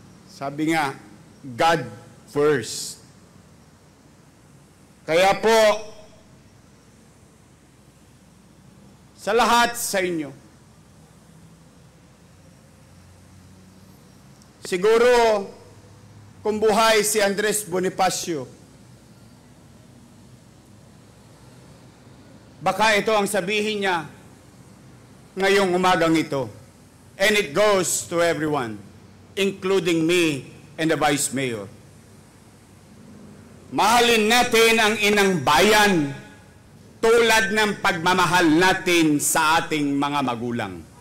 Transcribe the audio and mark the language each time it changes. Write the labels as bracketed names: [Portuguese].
[Filipino] Sabi nga, [English] God first. [Filipino] Kaya po, sa lahat sa inyo, siguro, kung buhay si Andres Bonifacio, baka ito ang sabihin niya ngayong umagang ito. [English] And it goes to everyone, including me and the Vice Mayor. [Filipino] Mahalin natin ang inang bayan tulad ng pagmamahal natin sa ating mga magulang.